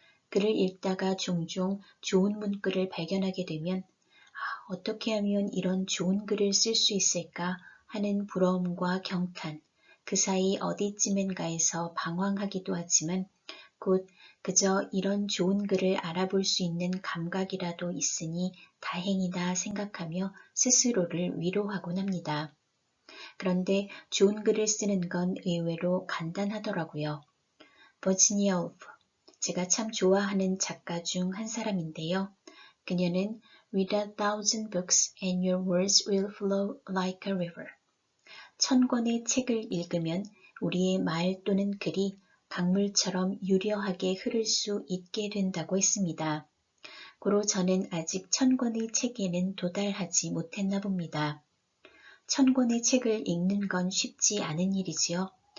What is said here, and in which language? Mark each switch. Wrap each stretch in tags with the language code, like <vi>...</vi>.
<ko>글을 읽다가 종종 좋은 문구를 발견하게 되면 어떻게 하면 이런 좋은 글을 쓸 수 있을까 하는 부러움과 경탄, 그 사이 어디쯤엔가에서 방황하기도 하지만 곧 그저 이런 좋은 글을 알아볼 수 있는 감각이라도 있으니 다행이다 생각하며 스스로를 위로하곤 합니다. 그런데 좋은 글을 쓰는 건 의외로 간단하더라고요. 버지니아 울프, 제가 참 좋아하는 작가 중 한 사람인데요. 그녀는</ko> <en>Read 1,000 books and your words will flow like a river.</en> <ko>1000권의 책을 읽으면 우리의 말 또는 글이 강물처럼 유려하게 흐를 수 있게 된다고 했습니다. 고로 저는 아직 1000권의 책에는 도달하지 못했나 봅니다. 1000권의 책을 읽는 건 쉽지 않은 일이지요.</ko>